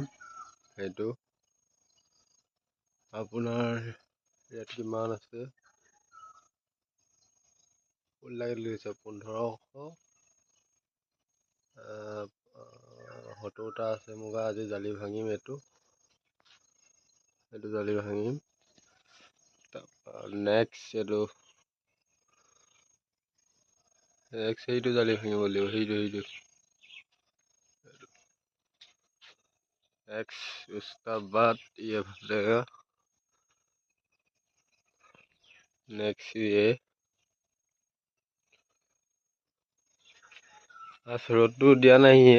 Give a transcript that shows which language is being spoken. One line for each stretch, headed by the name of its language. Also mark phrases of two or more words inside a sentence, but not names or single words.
Assamese: সেইটো আপোনাৰ ইয়াত কিমান আছে, ওলাই লৈছে 1570টা আছে। মোক আজি জালি ভাঙিম। এইটো জালি ভাঙিম। নেক্সট এইটো সেইটো জালি ভাঙিব লাগিব।
Hindi: সেইটো नेक्स्ट उसका बाद ये भरेगा। नेक्स्ट ये आज रोड तो दिया नहीं है।